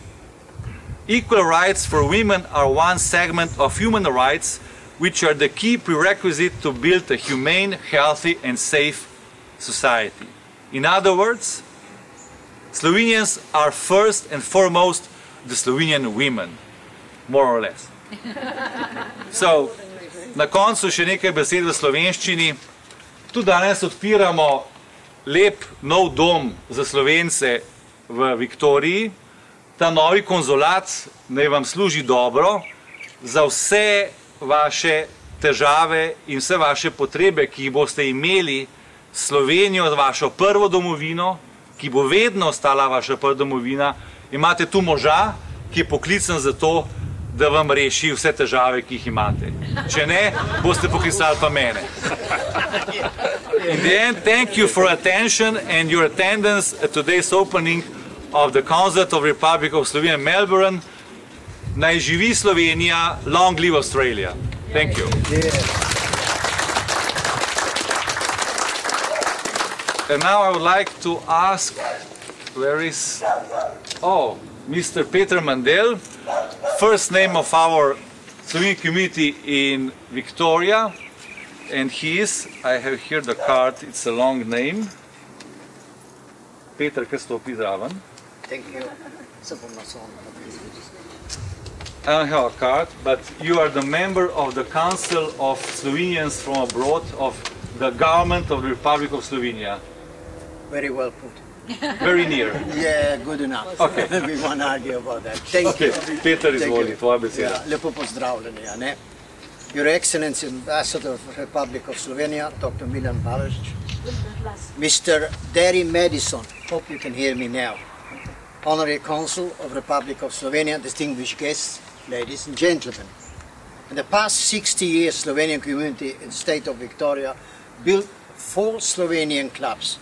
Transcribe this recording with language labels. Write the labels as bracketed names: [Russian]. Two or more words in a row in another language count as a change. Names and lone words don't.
[English] Equal rights for women are one segment of human rights, which are the key prerequisite to build a humane, healthy and safe society. In other words, Slovenians are first and foremost the Slovenian women, more or less. So, [Slovenian] na koncu še nekaj besed v slovenščini. Tu danes odpiramo lep nov dom za Slovence v Viktoriji. Ta novi konzulat naj vam služi dobro za vse vaše težave in vse vaše potrebe, ki jih boste imeli s Slovenijo, vašo prvo domovino, ki bo vedno ostala vaša prva domovina. Imate tu moža, ki je poklican za to, da vam reši vse težave, ki jih imate. Če ne, boste poklicali pa mene. [English] In the end, thank you for attention and your attendance at today's opening of the Consulate of the Republic of Slovenia in Melbourne. [Slovenian] Naj živi Slovenija, [English] long live Australia. Thank you. And now I would like to ask, where is, oh, Mr. Peter Mandel, first name of our Slovenian community in Victoria, and he is, I have here the card, it's a long name. Peter, [Slovenian] kaj stopi zraven? [English] Thank you. I don't have a card, but you are the member of the Council of Slovenians from abroad of the government of the Republic of Slovenia. Very well put. Very near. Yeah, good enough. Okay. We won't argue about that. Thank you. Peter, [Slovenian] izvoli, tvoja beseda. Ja, lepo pozdravljeni, a ne? [English] Your Excellency, Ambassador of the Republic of Slovenia, Dr. Milan Balažić, Mr. Derry Maddison, hope you can hear me now, Honorary Consul of the Republic of Slovenia, distinguished guests, ladies and gentlemen. In the past 60 years, Slovenian community in the state of Victoria built 4 Slovenian clubs.